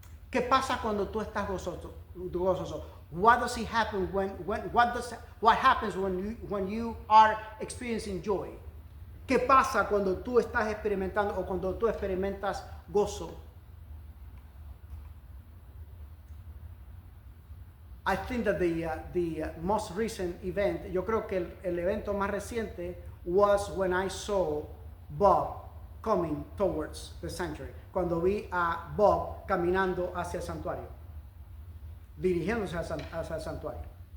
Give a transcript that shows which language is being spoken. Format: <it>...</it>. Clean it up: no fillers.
<es>¿Qué pasa cuando tú estás gozoso?</es> <en>What does it happen what happens when you are experiencing joy?</en> <es>¿Qué pasa cuando tú estás experimentando o cuando tú experimentas gozo?</es> <en>I think that the most recent event,</en> <es>yo creo que el evento más reciente</es> <en>was when I saw Bob coming towards the sanctuary.</en> <es>Cuando vi a Bob caminando hacia el santuario, dirigiéndose hacia el santuario.</es>